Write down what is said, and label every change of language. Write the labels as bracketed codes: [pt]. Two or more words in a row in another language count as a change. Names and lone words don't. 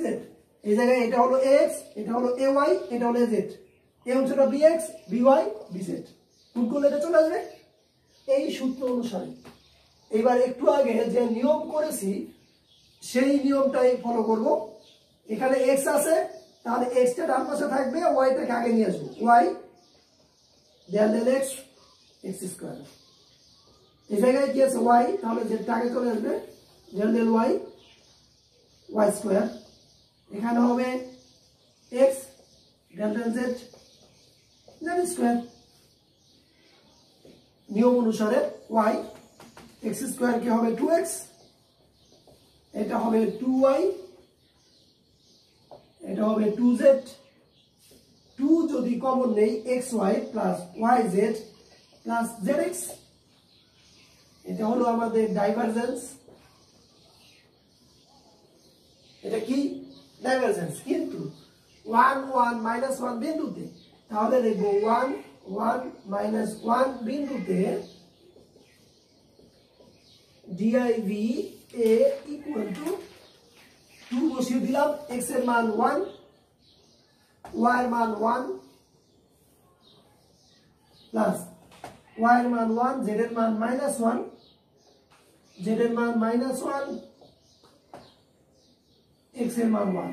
[bn] এই জায়গায় এটা হলো ax, এটা হলো ay, এটা হলো az, এই অংশটা bx by bz। গুণ করলে এটা চলে আসবে এই সূত্র অনুসারে। এবার একটু আগে যে নিয়ম করেছি সেই নিয়মটাই ফলো করব। এখানে x আছে, তাহলে x টা ডান পাশে থাকবে, y টাকে আগে নিয়ে আসবো, [en] y del del x x স্কয়ার। [bn] এই জায়গায় কি আছে y, তাহলে z টা আগে চলে আসবে, [en] del del y y স্কয়ার। [bn] এখানে হবে x [en] del del [bn] z z স্কয়ার। নিয়ম অনুসারে y x স্কয়ার কি হবে 2x, এটা হবে 2y, এটা হবে 2z, 2 যদি কমন নেই xy প্লাস yz প্লাস zx। এটা হলো আমাদের ডাইভারজেন্স। এটা কি? ডাইভারজেন্স। কিন্তু 1 1 minus 1 বিন্দুতে, তাহলে দেখব 1 1 minus 1 বিন্দুতে [en] div a equal to [bn] 2 বসিয়ে দিলাম, x এর মান 1, y এর মান 1 প্লাস y এর মান 1, z এর মান -1 জেড এর মান -1, x এর মান 1।